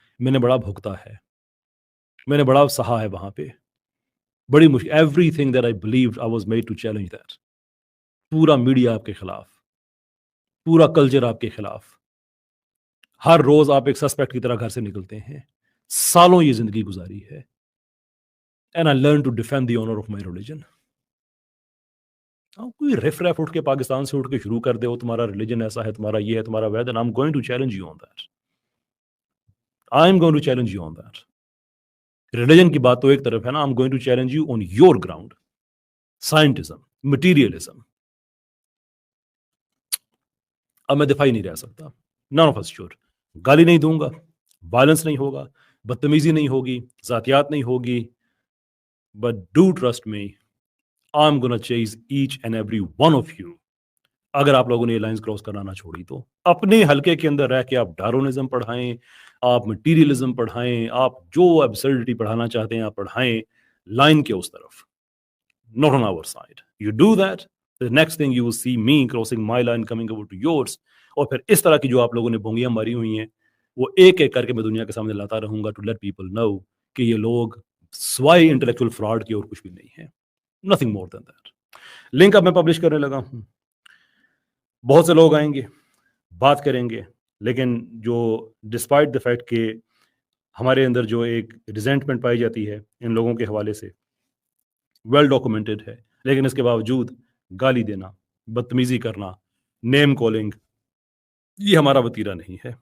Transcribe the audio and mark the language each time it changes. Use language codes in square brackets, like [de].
[ur] میں نے بڑا بھگتا ہے، میں نے بڑا سہا ہے وہاں پہ، بڑی مشکل. [en] Everything that I believed I was made to challenge that. [ur] پورا میڈیا آپ کے خلاف، پورا کلچر آپ کے خلاف، ہر روز آپ ایک سسپیکٹ کی طرح گھر سے نکلتے ہیں. سالوں یہ زندگی گزاری ہے. [en] And I learned to defend the honor of my religion. [ur] کوئی ریف اٹھ کے پاکستان سے اٹھ کے شروع کر دے وہ تمہارا ریلیجن ایسا ہے، تمہارا یہ ہے، تمہارا Veda, [en] and I'm going to challenge you on that. I'm going to challenge you on that. [ur] Religion کی بات تو ایک طرف ہے نا، [en] I'm going to challenge you on your ground. Scientism, materialism. [ur] اب میں دفاعی نہیں رہ سکتا. [en] None of us should. [ur] گالی نہیں دوں گا، وائلنس نہیں ہوگا، بدتمیزی نہیں ہوگی، ذاتیات نہیں ہوگی. [en] But do trust me, I'm gonna chase each and every one of you. [ur] اگر آپ لوگوں نے یہ لائنز کراس کرنا نہ چھوڑی تو اپنے حلقے کے اندر رہ کے آپ ڈارونزم پڑھائیں، آپ مٹیریلزم پڑھائیں، آپ جو ایبسرڈٹی پڑھانا چاہتے ہیں آپ پڑھائیں، لائن کے اس طرف. [en] not on our side. You do that, the next thing you will see me crossing my line coming over to yours. [ur] اور پھر اس طرح کی جو آپ لوگوں نے بونگیاں ماری ہوئی ہیں وہ ایک ایک کر کے میں دنیا کے سامنے لاتا رہوں گا [en] to let people know [ur] کہ یہ لوگ سوائے انٹلیکچوئل فراڈ کی اور کچھ بھی نہیں ہے. [en] nothing more than that. [ur] Link اب میں پبلش کرنے لگا ہوں. بہت سے لوگ آئیں گے, بات کریں گے, لیکن جو [en] despite the fact [ur] کہ ہمارے اندر جو ایک ریزنٹمنٹ پائی جاتی ہے ان لوگوں کے حوالے سے [en] well documented [ur] ہے, لیکن اس کے باوجود گالی دینا, بدتمیزی کرنا, نیم کالنگ, یہ ہمارا وتیرہ نہیں ہے.